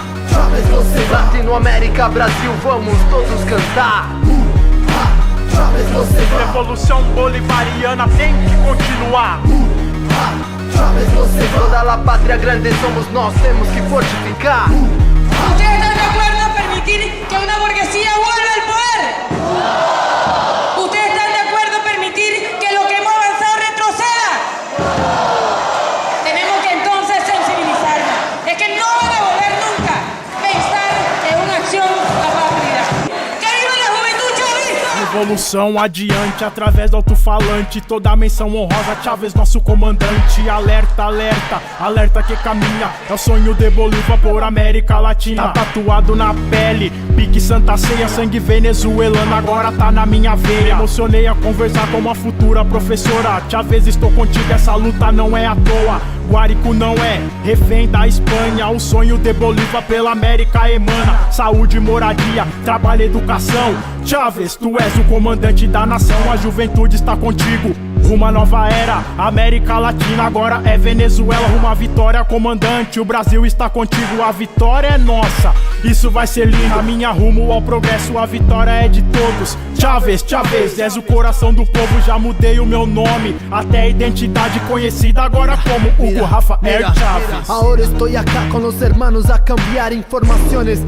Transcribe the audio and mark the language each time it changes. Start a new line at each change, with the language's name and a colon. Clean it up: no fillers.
Portuguese: Chávez, você vai. Latinoamérica, Brasil, vamos todos cantar. Chávez, você vai. Revolução bolivariana tem que continuar. Chávez, você vai. Toda la pátria grande somos nós, temos que fortificar.
Spanish: ¿Ustedes están de acuerdo en permitir que una burguesía vuelva al poder? ¿Ustedes están de acuerdo en permitir que lo que hemos avanzado retroceda? Tenemos que entonces sensibilizarnos. Es que no van a volver nunca a pensar en una acción apátrida. ¡Que viva la juventud chavista!
Portuguese: Revolução adiante através do alto-falante. Toda a menção honrosa, Chávez, nosso comandante. Alerta, alerta, alerta que caminha. É o sonho de Bolívar por América Latina. Tá tatuado na pele, pique Santa Ceia. Sangue venezuelano agora tá na minha veia. Emocionei a conversar com uma futura professora. Chávez, estou contigo, essa luta não é à toa. Guárico não é refém da Espanha. O sonho de Bolívar pela América emana. Saúde, moradia, trabalho, educação. Chávez, tu és o comandante da nação. A juventude está contigo, rumo à nova era. América Latina agora é Venezuela. Rumo à vitória, comandante, o Brasil está contigo. A vitória é nossa, isso vai ser lindo. A minha rumo ao progresso, a vitória é de todos. Chávez, Chávez, és o coração do povo. Já mudei o meu nome, até a identidade conhecida agora como Hugo Rafael Chávez.
Spanish: Ahora estoy acá con los hermanos a cambiar informaciones.